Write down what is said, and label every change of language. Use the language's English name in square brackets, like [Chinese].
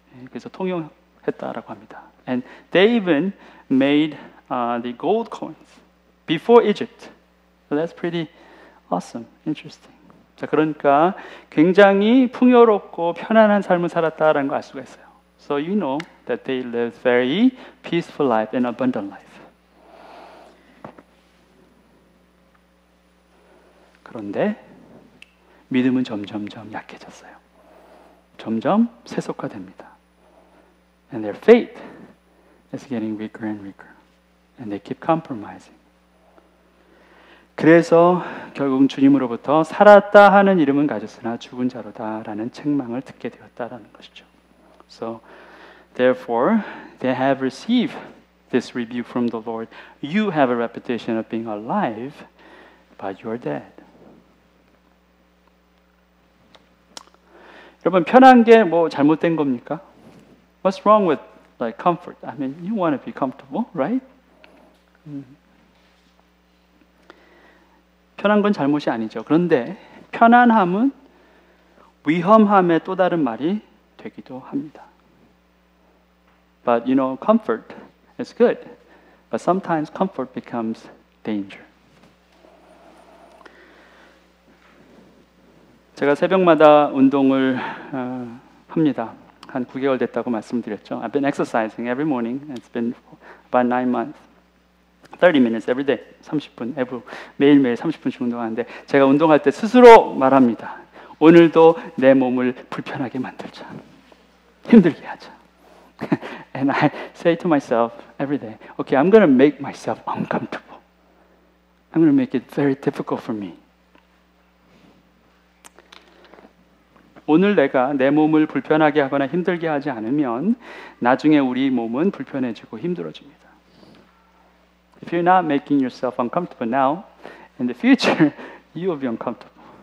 [Korean] 그래서 통용했다라고 합니다. [English] And they even made the gold coins before Egypt. So that's pretty awesome, interesting. [Korean] 자, 그러니까 굉장히 풍요롭고 편안한 삶을 살았다라는 걸 알 수가 있어요. [English] So you know that they lived very peaceful life and abundant life. [Korean] 그런데 믿음은 점점점 약해졌어요. 점점 세속화됩니다. [English] And their faith is getting weaker and weaker. And they keep compromising. [Korean] 그래서 결국 주님으로부터 살았다 하는 이름은 가졌으나 죽은 자로다라는 책망을 듣게 되었다라는 것이죠. [English] So therefore they have received this rebuke from the Lord. You have a reputation of being alive, but you are dead. [Korean] 여러분 편한 게 뭐 잘못된 겁니까? [English] What's wrong with like comfort? I mean, you want to be comfortable, right? [Korean] 편한 건 잘못이 아니죠. 그런데 편안함은 위험함의 또 다른 말이 되기도 합니다. [English] But you know, comfort is good. But sometimes comfort becomes danger. [Korean] 제가 새벽마다 운동을 합니다. 한 9개월 됐다고 말씀드렸죠. [English] I've been exercising every morning. It's been about 9 months. 30 minutes every day. [Korean] 30분 매일매일 30분씩 운동하는데 제가 운동할 때 스스로 말합니다. 오늘도 내 몸을 불편하게 만들자. 힘들게 하자. [English] And I say to myself every day, okay, I'm going to make myself uncomfortable. I'm going to make it very difficult for me. [Korean] 오늘 내가 내 몸을 불편하게 하거나 힘들게 하지 않으면 나중에 우리 몸은 불편해지고 힘들어집니다. [English] If you're not making yourself uncomfortable now, in the future, you will be uncomfortable.